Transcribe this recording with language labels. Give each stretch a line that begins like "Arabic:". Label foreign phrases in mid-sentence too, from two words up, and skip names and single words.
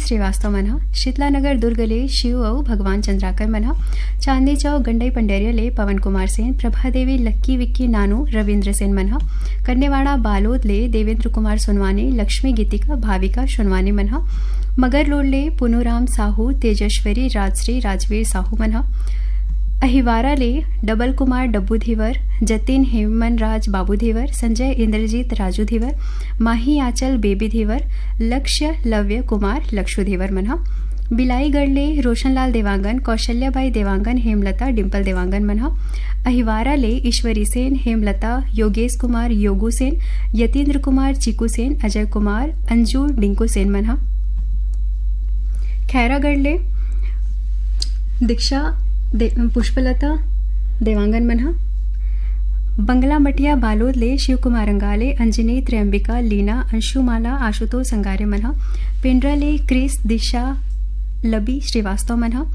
Chhattisgarhi: श्रीवास्तव मनहा शीतलानगर दुर्गले शिव और भगवान चंद्राकर मनहा चांदनी चौक गंडई पंडेरियाले पवन कुमार सेन प्रभा देवी लक्की विक्की नानू रविंद्र सेन मनहा कन्नेवाड़ा बालोदले देवेंद्र कुमार सोनवानी लक्ष्मी गीतिका भाविका सोनवानी मनहा मगरलोडले पुनुराम साहू तेजस्वरी राजश्री राजवीर साहू मनहा अहिवाराले डबल कुमार डब्बू धीवर जतिन हेमनराज बाबू धीवर संजय इंद्रजीत राजू धीवर माही आंचल बेबी धीवर लक्ष्य लव्य कुमार लक्षु धीवर मनहा बिलाईगढ़ले रोशनलाल देवांगन, कौशल्याबाई देवांगन, हेमलता डिम्पल देवांगन मन ह। अहिवारा ले ईश्वरी सेन, हेमलता, योगेश कुमार योगू सेन, यतीन्द्र कुमार चिकू सेन, अजय कुमार, अंजू डिंकू सेन मन ह। खैरागढ़ ले दीक्षा पुष्पलता देवांगन मन ह। बंगला मटिया बालोद ले शिव कुमार अंगाले, अंजनी, त्र्यंबिका, लीना, अंशुमाला, आशुतोष संगारे मन ह। पेंड्रा ले क्रिस, दिशा, लबी श्रीवास्तव मन ह।